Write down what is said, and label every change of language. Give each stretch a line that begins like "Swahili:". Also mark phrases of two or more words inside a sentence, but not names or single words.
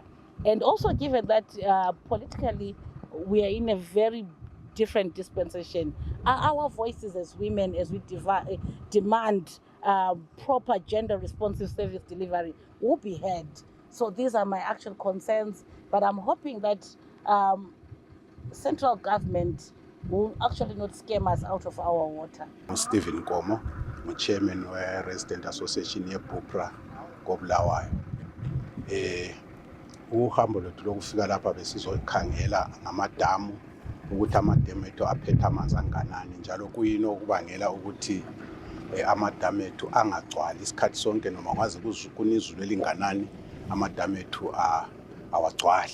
English: And also given that politically we are in a very different dispensation, our voices as women, as we demand proper gender responsive service delivery, will be heard. So these are my actual concerns, but I'm hoping that central government will actually not scam us out of our water. Stephen Komo, chairman of the Resident Association yeBupra koBulawayo.
North Ndebele: Uhambo lwethu lokufika lapha besizokhangela ngamadamu ukuthi amadamu ethu aphethe amanzi anganani, njalo kuyini okubangela ukuthi amadamu ethu angagcwali isikhathi sonke noma kwaze kuna izulu elinganani amadamu ethu awagcwali.